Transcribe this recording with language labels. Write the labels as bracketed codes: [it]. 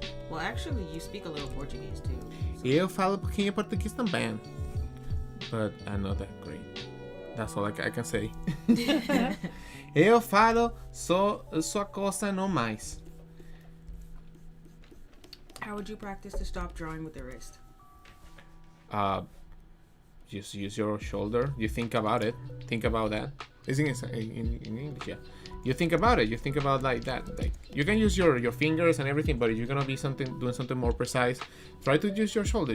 [en] Well, actually, you speak a little Portuguese too. So. [pt] Eu falo um pouquinho português também. [en] But I'm not that great. That's all I can say. [pt] Eu falo só coisa não mais. [en] How would you practice to stop drawing with the wrist? Just use your shoulder. You think about it. Think about that. It's in English, yeah. You think about it. You think about like that. Like you can use your fingers and everything, but if you're gonna be doing something more precise, try to use your shoulder.